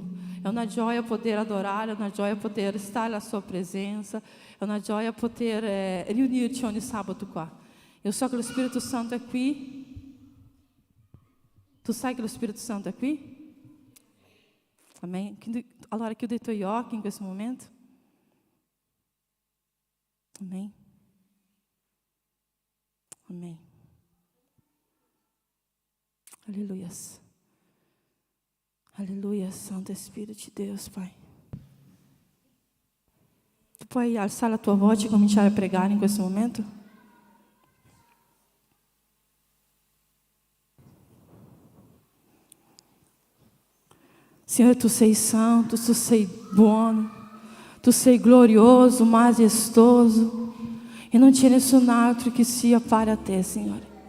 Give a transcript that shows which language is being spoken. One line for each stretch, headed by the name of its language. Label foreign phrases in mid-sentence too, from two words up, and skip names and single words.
Italian: È una gioia poter adorare, è una gioia poter stare alla sua presenza, è una gioia poter riunirci ogni sabato qua. Eu so che lo Spirito Santo è qui. Tu sai che lo Spirito Santo è qui?
Portuguese: Amém?
Italian: Allora chiudi i tuoi occhi in questo momento.
Portuguese: Amém? Amém. Aleluia. Aleluia, Santo Espírito de Deus, Pai.
Italian: Tu puoi alzare la tua voce e cominciare a pregare in questo momento? Senhor, Tu sei santo, Tu sei buono, Tu sei glorioso, majestoso, e non c'è nessun altro che sia pari a Te, Signore.